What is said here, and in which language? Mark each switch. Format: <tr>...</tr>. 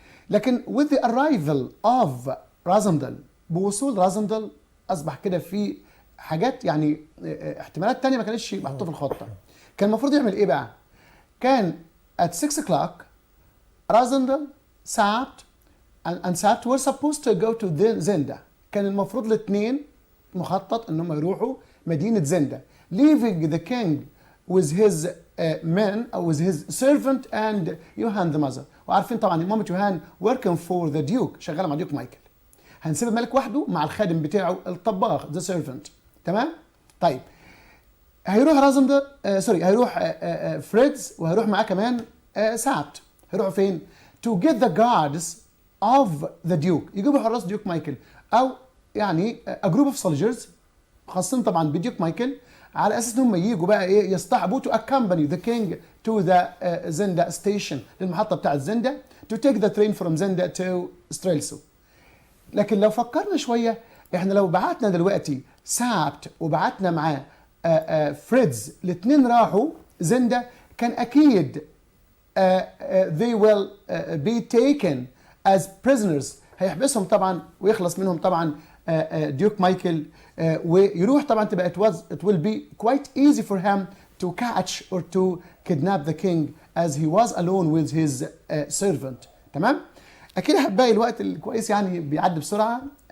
<ar>لكن</ar> <en>with the arrival of</en> <ar>رازندل، بوصول رازندل اصبح كده في حاجات يعني احتمالات تانية ما كانتش محطوطه في الخطه. كان المفروض يعمل ايه بقى؟ كان</ar> <en>at 6 o'clock</en> <ar>رازندل سابت and سابت</ar> <en>were supposed to go to</en> <ar>زندا. كان المفروض الاثنين مخطط انهم يروحوا مدينه زندا</ar> <en>leaving the king with his men or with his servant and</en> <ar>يوهان</ar> <en>the mother.</en> <ar>وعارفين طبعا مامة يوهان</ar> <en>working for the duke،</en> <ar>شغاله مع ديوك مايكل. هنسيب الملك وحده مع الخادم بتاعه الطباخ</ar> <en>the servant.</en> <ar>تمام؟ طيب هيروح رازندل هيروح فريدز وهيروح معاه كمان سابت. هيروحوا فين؟</ar> <en>to get the guards of the duke،</en> <ar>يجيبوا حراس ديوك مايكل او يعني</ar> <en>a group of soldiers</en> <ar>خاصين طبعا بديوك مايكل على اساس ان هم ييجوا بقى ايه يصطحبوا</ar> <en>to accompany the king to the</en> <ar>زندا station، للمحطه بتاعت زندا</ar> <en>to take the train from</en> <ar>زندا to ستريلسو. لكن لو فكرنا شويه احنا لو بعتنا دلوقتي سابت وبعتنا معاه فريدز، الاثنين راحوا زندا، كان اكيد</ar> <en>they will be taken as prisoners.</en> <ar>هيحبسهم طبعا ويخلص منهم طبعا ديوك مايكل ويروح طبعا تبقى</ar> <en>it will be quite easy for him to catch or to kidnap the king as he was alone with his servant. تمام؟</en> <ar>اكيد احبائي الوقت الكويس يعني بيعدي بسرعه.</ar>